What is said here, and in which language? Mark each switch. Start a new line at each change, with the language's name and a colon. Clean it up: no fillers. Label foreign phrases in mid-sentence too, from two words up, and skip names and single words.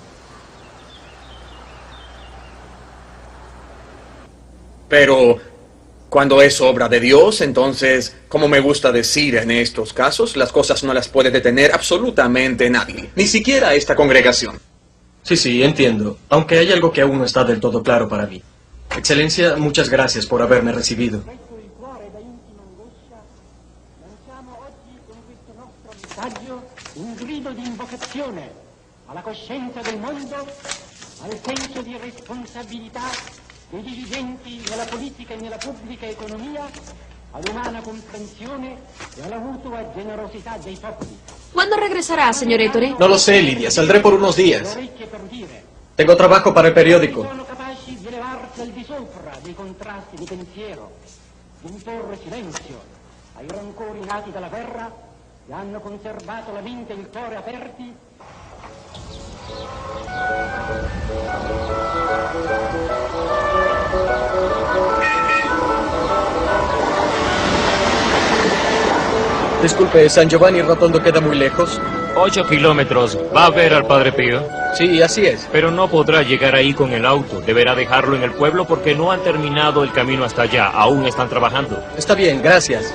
Spanish: Pero cuando es obra de Dios, entonces, como me gusta decir en estos casos, las cosas no las puede detener absolutamente nadie, ni siquiera esta congregación. Sí, entiendo. Aunque hay algo que aún no está del todo claro para mí. Excelencia, muchas gracias por haberme recibido.
Italian: Un grido di invocazione alla coscienza del mondo, al senso di responsabilità dei dirigenti nella politica e nella pubblica economia, all'umana comprensione e alla mutua generosità dei popoli.
Spanish: ¿Cuándo regresará, señor Ettore? No lo sé, Lidia. Saldré por unos días. Tengo trabajo para el periódico.
Italian: Sono capaci di elevarsi al di sopra dei contrasti di pensiero, di imporre silenzio ai rancori nati dalla guerra che hanno conservato la mente e il cuore aperti.
Spanish: Disculpe, ¿San Giovanni Rotondo queda muy lejos? 8 kilómetros. ¿Va a ver al Padre Pío? Sí, así es. Pero no podrá llegar ahí con el auto. Deberá dejarlo en el pueblo porque no han terminado el camino hasta allá. Aún están trabajando. Está bien, gracias.